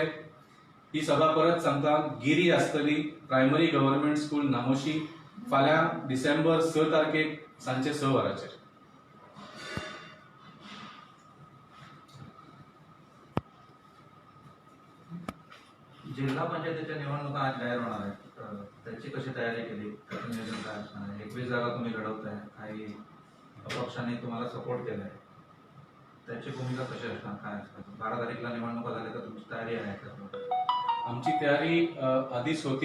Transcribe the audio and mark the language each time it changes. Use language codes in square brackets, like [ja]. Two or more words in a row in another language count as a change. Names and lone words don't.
[kok] ही सभा परत सांगता गिरी आसतली, प्रायमरी गव्हर्नमेंट स्कूल नामोशी, फाल्यां डिसेंबर 6 तारखेक सांजे 6 वरांचेर. [mr] जिल्हा पंचायतीच्या निवडणुका आज जाहीर होणार आहेत. त्याची कशी तयारी केली, कसं नियोजन काय असणार आहे? 21 जागा तुम्ही लढवताय, काही अपक्षांनी तुम्हाला सपोर्ट केलाय, त्याची भूमिका कशी असणार, काय असणार? 12 तारीखला निवडणुका झाल्या तर तुमची तयारी आहे का? आमची तयारी आधीच होती.